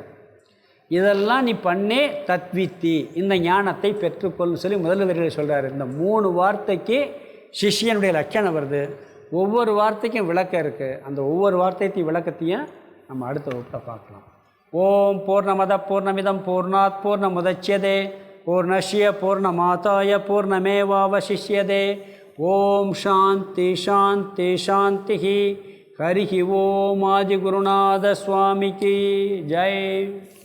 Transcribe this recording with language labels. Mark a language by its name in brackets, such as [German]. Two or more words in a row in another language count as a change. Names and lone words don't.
[Tamil] இதெல்லாம் நீ பண்ணி தத்வித்தி இந்த ஞானத்தை பெற்றுக்கொள்னு சொல்லி முதல் வரியில் சொல்கிறார். இந்த 3 வார்த்தைக்கு சிஷ்யனுடைய லட்சணம் வருது. ஒவ்வொரு வார்த்தைக்கும் விளக்கம் இருக்குது. அந்த ஒவ்வொரு வார்த்தையத்தையும் விளக்கத்தையும் நம்ம அடுத்த வகுப்பில் பார்க்கலாம். [Sanskrit] ओम् पूर्णमदः पूर्णमिदं पूर्णात् पूर्णमुदच्यते पूर्णस्य पूर्णमादाय पूर्णमेवावशिष्यते. ओम् शान्तिः शान्तिः शान्तिः. [Tamil] ஹரி ஓம் ஆதிகுருநாத சுவாமிக்கு ஜெய்.